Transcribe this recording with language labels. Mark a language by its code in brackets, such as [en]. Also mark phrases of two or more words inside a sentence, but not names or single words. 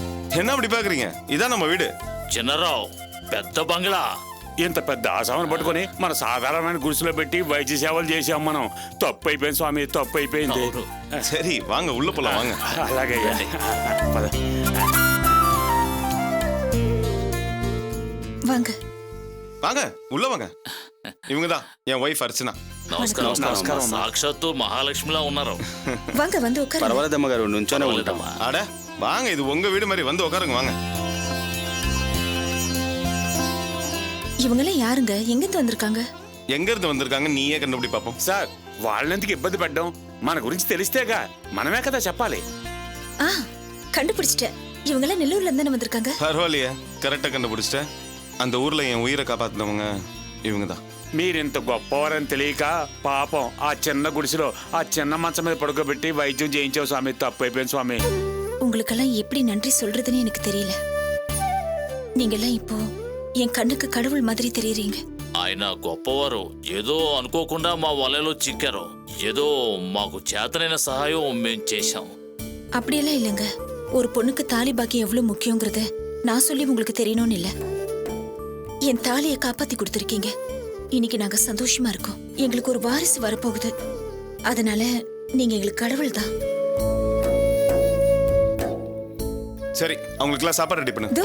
[ta] என்ன அப்படி பாக்குறீங்க? இதான் நம்ம வீடு. [te] చిన్నరావు పెద్ద బంగ్లా. ఇంత పెద్ద ఆసామను పట్టుకొని మన సాధారణమైన గుడిసెలో పెట్టి వైద్య సేవలు చేసాం మనం. తప్పు అయిపోయింది స్వామి, తప్పు అయిపోయింది. అవును. [ta] சரி வாங்க உள்ள போலாம் வாங்க. [te] అలాగే పద. [ta] வாங்க. வாங்க உள்ள வாங்க. இவங்க தான் என் ஒய்ஃப் அர்ச்சனா. [te] నమస్కారం నమస్కారం అమ్మా. సాక్షాత్తు మహాలక్ష్మిలా ఉన్నారు. [ta] வாங்க வந்து உட்காருங்க. [te] పర్వాలేదమ్మ గారు నుంచోనే ఉంటాం. పర్వాలేదమ్మా. [ta] அட வாங்க, இது உங்க வீடு மாதிரி, வந்து உட்காருங்க வாங்க. இவங்கெல்லாம் யாருங்க? எங்கிருந்து வந்திருக்காங்க? எங்க இருந்து வந்திருக்காங்க நீயே கண்டுபிடி பாப்போம். [te] సార్ వాళ్ళెందుకు ఇబ్బంది పడ్డాం? మన గురించి తెలిస్తేగా మనమే కదా చెప్పాలి. [ta] ஆ, கண்டுபிடிச்சிட்டேன். இவங்கெல்லாம் நெல்லூர்ல இருந்து தானே வந்திருக்காங்க? பரவாயில்லையே, கரெக்டா கண்டுபிடிச்சிட்டேன். அந்த ஊர்ல என் உயிரை காப்பாத்தினவங்க இவங்க தான். [te] మీరింత గొప్పవారని తెలియక పాపం ఆ చిన్న గుడిసెలో ఆ చిన్న మంచం మీద పడుకోబెట్టి వైద్యం చేయించావు స్వామి. తప్పు అయిపోయింది స్వామి. [ta] உங்களுக்கெல்லாம் எப்படி நன்றி சொல்றதுன்னு எனக்கு தெரியல. நீங்கெல்லாம் இப்போ என் கண்ணுக்கு கடவுள் மாதிரி தெரியுறீங்க. [te] ఆయన గొప్పవారు. ఏదో అనుకోకుండా మా వలలో చిక్కారు. ఏదో మాకు చేతనైన సహాయం మేము చేశాం. [ta] அப்படியெல்லாம் இல்லைங்க. ஒரு பொண்ணுக்கு தாலி பாக்கியம் எவ்வளவு முக்கியங்கிறத நான் சொல்லி உங்களுக்கு தெரியணும்னு இல்ல. என் தாலியை காப்பாத்தி கொடுத்துருக்கீங்க. இன்னைக்கு நாங்க சந்தோஷமா இருக்கோம். எங்களுக்கு ஒரு வாரிசு வரப்போகுது. அதனால நீங்க எங்களுக்கு கடவுள் தான். சரி, அவங்களுக்குலாம் சாப்பாடு ரெடி பண்ணு.